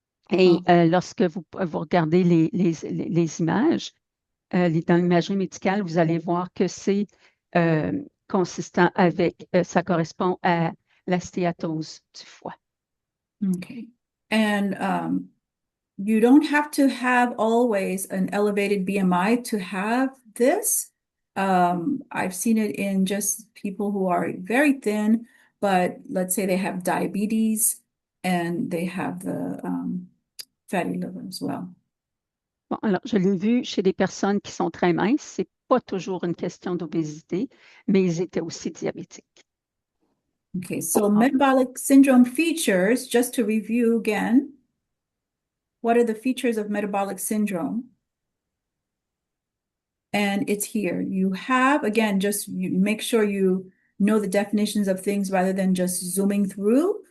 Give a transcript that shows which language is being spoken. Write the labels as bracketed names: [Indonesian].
[French] Et lorsque vous regardez les images, dans l'imagerie médicale, vous allez voir que c'est consistant avec, ça correspond à la stéatose du foie. [English] Okay. And you don't have to have always an elevated BMI to have this. I've seen it in just people who are very thin, but let's say they have diabetes and they have the fatty liver as well. [French] Bon, alors, je l'ai vu chez des personnes qui sont très minces. C'est pas toujours une question d'obésité, mais ils étaient aussi diabétiques. [English] Okay, so metabolic syndrome features, just to review again, what are the features of metabolic syndrome? And it's here. You have, again, just you make sure you know the definitions of things rather than just zooming through.